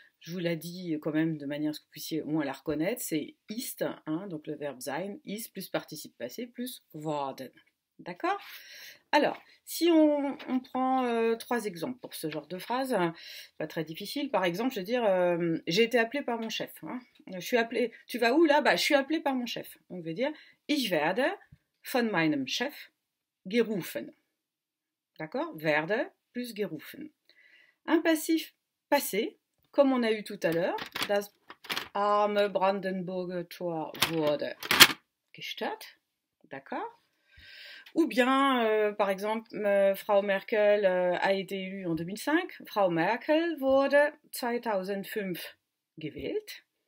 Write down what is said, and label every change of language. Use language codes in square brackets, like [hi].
[fr] Je vous l'ai dit quand même de manière à ce que vous puissiez au moins la reconnaître, c'est ist, hein, donc le verbe sein, ist plus participe passé plus worden. D'accord? Alors, si on prend 3 exemples pour ce genre de phrase, pas très difficile. Par exemple, je veux dire, j'ai été appelé par mon chef. Hein. Je suis appelé. Tu vas où là? Bah, je suis appelé par mon chef. On veut dire, [de] ich werde von meinem Chef gerufen. [fr] D'accord? Werde plus gerufen. Un passif passé, comme on a eu tout à l'heure, [de] das arme Brandenburger Tor wurde gestört. [fr] D'accord? Ou bien, par exemple, Frau Merkel a été élue en 2005. [de] Frau Merkel wurde 2005 gewählt.